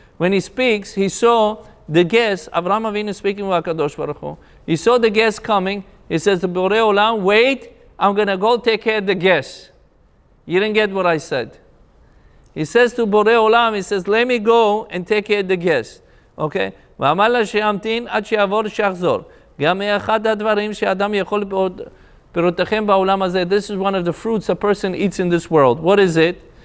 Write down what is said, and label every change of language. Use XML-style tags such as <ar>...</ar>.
<en>When he speaks, he saw the guests, Avraham Avinu speaking with HaKadosh Baruch Hu. He saw the guests coming. He says to Borei Olam, wait, I'm going to go take care of the guests. You didn't get what I said. He says to Borei Olam, he says, let me go and take care of the guests. Okay?</en> <he>ואמר לה שימתין עד שיעבור שיחזור. גם מאחד הדברים שאדם יכול</he> <en>This is one of the fruits a person eats in this world. What is it?</en>